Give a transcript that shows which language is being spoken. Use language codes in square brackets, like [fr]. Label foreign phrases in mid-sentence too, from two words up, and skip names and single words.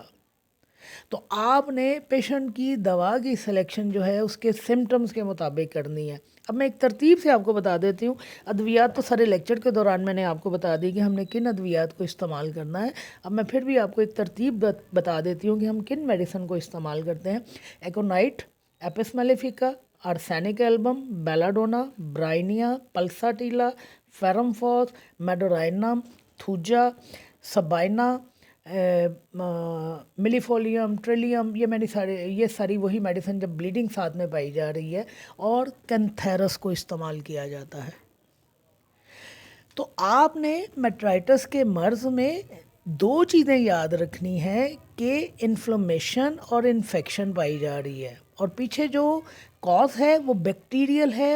[ur] تو آپ نے پیشنٹ کی دوا کی سلیکشن جو ہے اس کے سمٹمز کے مطابق کرنی ہے۔ اب میں ایک ترتیب سے آپ کو بتا دیتی ہوں۔ ادویات تو سارے لیکچر کے دوران میں نے آپ کو بتا دی کہ ہم نے کن ادویات کو استعمال کرنا ہے۔ اب میں پھر بھی آپ کو ایک ترتیب بتا دیتی ہوں کہ ہم کن میڈیسن کو استعمال کرتے ہیں۔ ایکونائٹ، ایپس میلیفیکا، آرسینک ایلبم، بیلاڈونا، برائنیا، پلساٹیلا، فیرمفوس، میڈورائنم، تھوجا، سبائنا، ملی فولیم، ٹریلیم، یہ ساری وہی میڈیسن جب بلیڈنگ ساتھ میں پائی جا رہی ہے، اور کینتھیرس کو استعمال کیا جاتا ہے۔ تو آپ نے میٹرائٹس کے مرض میں 2 چیزیں یاد رکھنی ہے کہ انفلمیشن اور انفیکشن پائی جا رہی ہے، اور پیچھے جو کاز ہے وہ بیکٹیریل ہے۔